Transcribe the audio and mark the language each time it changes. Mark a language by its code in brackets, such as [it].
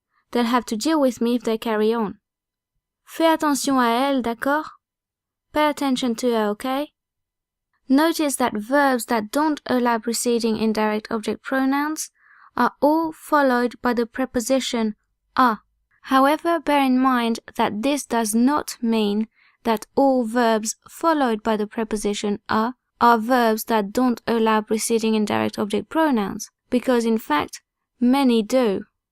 [en] They'll have to deal with me if they carry on. [fr] Fais attention à elle, d'accord? [en] Pay attention to her, okay? Notice that verbs that don't allow preceding indirect object pronouns are all followed by the preposition a. However, bear in mind that this does not mean that all verbs followed by the preposition a are verbs that don't allow preceding indirect object pronouns, because in fact, many do.